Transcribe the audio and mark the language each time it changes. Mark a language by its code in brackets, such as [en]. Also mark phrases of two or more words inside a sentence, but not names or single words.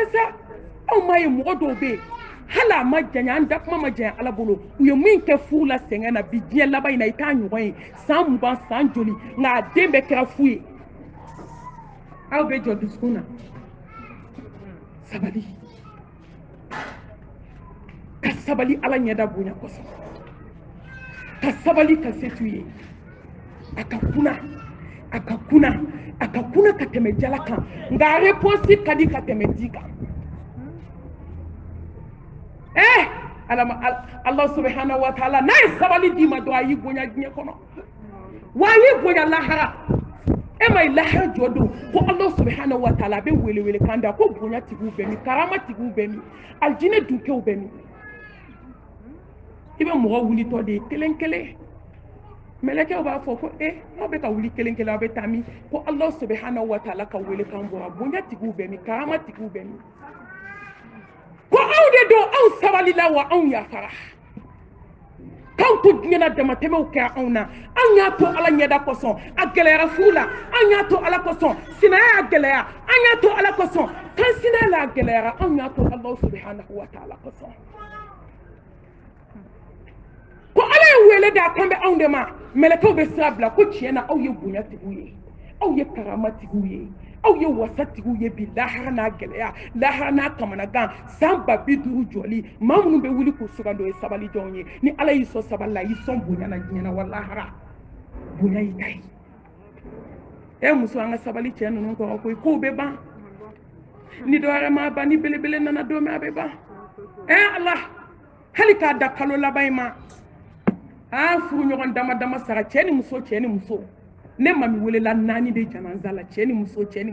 [bm] Aw ma ye mɔgɔ dɔw bɛ yen hala ma janya anda kuma ma janya ala bolo u ye min kɛ furu la sɛgɛn na bi diɲɛ laban in na i t'a ɲɔgɔn ye san mugan san joli nka a den bɛɛ kɛra fu ye aw bɛ jɔ dusukun na sabali ka sabali ala ɲɛda bonya kosɔn ka sabali ka se t'u ye a ka kuna a ka kuna a ka kuna ka tɛmɛ jala kan nka a réponse ka di ka tɛmɛ di kan [ar] الله سبحانه وتعالى [bm] n'a ye sabali d'i ma dɔrɔn a y'i bonya diɲɛ kɔnɔ wa a y'i bonya lahara e ma ye lahara jɔ don ko [ar] الله سبحانه وتعالى [bm] a bɛ wele wele kan da ko bonya tigiw bɛ min karama tigiw bɛ min aljinɛ dunkew bɛ min i bɛ mɔgɔ wulitɔ de ye kelen kelen mɛlɛkɛw b'a fɔ ko aw bɛ ka wuli kelen kelen aw bɛ taa min ko [ar] الله سبحانه وتعالى [bm] ka wele kan bɔra bonya tigiw bɛ min karama tigiw bɛ min ko aw de don aw sabalila wa anw yafara k'aw to diɲɛ na damatɛmɛw kɛ anw na anw y'a to ala ɲɛda kosɔn a gɛlɛyara furu la anw y'a to ala kosɔn sinaya y'a gɛlɛya an y'a to ala kosɔn kan sinaya la a gɛlɛyara anw y'a to [ar] الله سبحانه وتعالى [bm] kosɔn ko ala ye wele da kan bɛ anw de ma mɛlɛkɛw bɛ sira bila ko tiɲɛ na aw ye bonya tigiw ye aw ye karama tigiw ye aw ye wasa tigiw ye bi lahara n'a gɛlɛya lahara n'a kamanagan san 50 jɔli maa minnu bɛ wuli k'u sugando ye sabali jɔnw ye ni ala y'i sɔn sabali la y'i sɔn bonya na diɲɛ na wa lahara bonya y'i ta ye muso an ka sabali cɛ ninnu kɔrɔ koyi kow bɛ ban ni dɔ wɛrɛ ma ban ni belebele nana don min a bɛ ban ala hali k'a da kalo laban in ma furu ɲɔgɔn dama dama sara cɛ ni muso ne mami welela 4 de janaza la cɛ ni muso